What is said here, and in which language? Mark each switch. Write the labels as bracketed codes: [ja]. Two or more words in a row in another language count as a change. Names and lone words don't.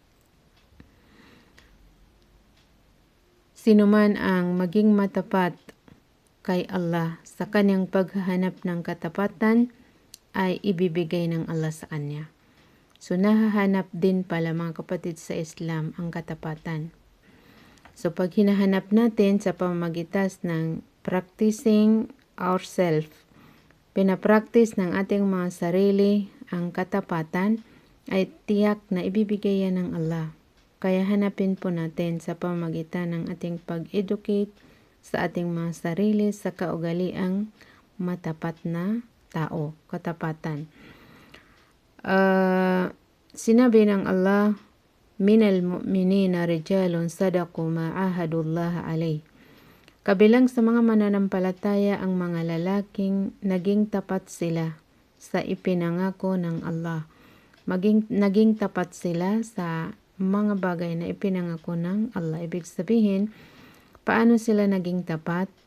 [tl] Sino man ang maging matapat kay Allah sa kanyang paghahanap ng katapatan ay ibibigay ng Allah sa kanya. So, nahahanap din pala, mga kapatid, sa Islam ang katapatan. So, pag hinahanap natin sa pamamagitan ng [en] practicing ourselves, [tl] pinapractice ng ating mga sarili ang katapatan, ay tiyak na ibibigay yan ng Allah. Kaya hanapin po natin sa pamamagitan ng ating pag-educate sa ating mga sarili sa kaugaliang matapat na tao, katapatan. Sinabi ng Allah, [ar] من المؤمنين رجال صدقوا ما عاهدوا الله عليه. [tl] Kabilang sa mga mananampalataya ang mga lalaking naging tapat sila sa ipinangako ng Allah. Naging tapat sila sa mga bagay na ipinangako ng Allah. Ibig sabihin, paano sila naging tapat?